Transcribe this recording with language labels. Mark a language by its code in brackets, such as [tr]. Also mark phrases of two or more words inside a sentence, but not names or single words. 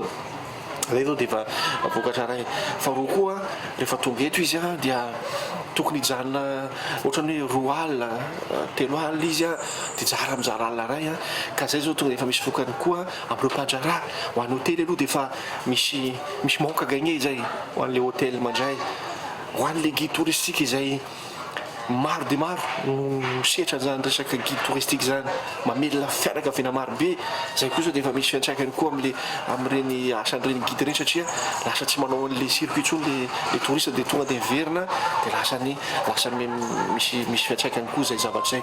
[mg] Zay zao dia efa vokatra ray. Faharoa koa rehefa tonga eto izy dia tokony hijanona ohatrany hoe 2 alina 3 alina izy dia jara mizara alina ray ka zay zao tonga dia efa misy vokany koa amin'ireo mpandraraha ho an'ny hotely aloha dia efa misy [fr] manque à gagner [mg] zay ho an'ilay hotely mandray, ho an'ilay [fr] guide touristique [mg] izay maro dia maro misehatra zany resaka [fr] guide touristique [mg] zany mamelona fianakaviana maro be. Zay koa zao dia efa misy fiantraikany koa amin'ireny asan'ireny guide ireny satria lasa tsy manao an'ilay circuit intsony [fr] le touriste [mg] dia tonga dia verina dia lasa misy fiantraikany koa zay zavatra zay.